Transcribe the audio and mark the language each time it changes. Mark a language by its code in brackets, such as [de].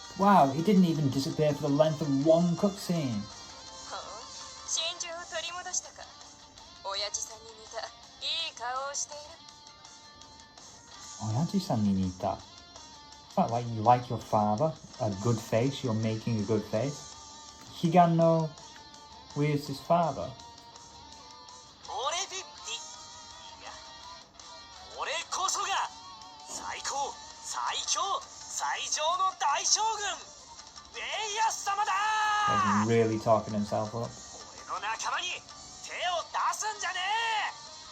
[en] Wow, he didn't even disappear for the length of one cutscene. [ja] はあ、心情を取り戻したか。親父さんに似たいい顔をしている。 Oyaji-san ni nita. [en] Is that like you like your father? A good face? You're making a good face? [ja] Higan no [en] where's his father? [ja] 俺ピッピ、いや、俺こそが最高、最強、最上の大将軍ウェイヤス様だ。 [en] He's really talking himself up. [ja] 俺の仲間に手を出すんじゃねえ。